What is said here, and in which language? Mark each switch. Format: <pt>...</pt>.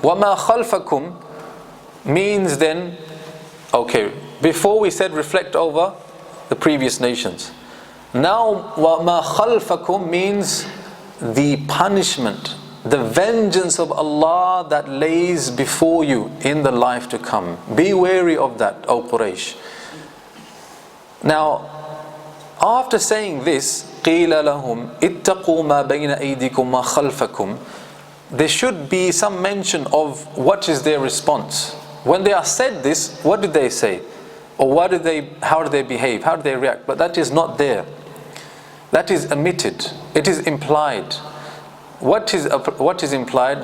<ar>وَمَا خَلْفَكُمْ</ar> <en>means then, okay, before we said reflect over the previous nations. Now,</en> <ar>وَمَا خَلْفَكُمْ</ar> <en>means the punishment, the vengeance of Allah that lays before you in the life to come. Be wary of that, O Quraysh. Now, after saying this,</en> <ar>قِيلَ لَهُمْ اتَّقُوا مَا بَيْنَ أَيْدِيكُمْ مَا خَلْفَكُمْ.</ar> <en>There should be some mention of what is their response. When they are said this, what did they say? Or how do they behave? How do they react? But that is not there. That is omitted. It is implied. What is implied?</en>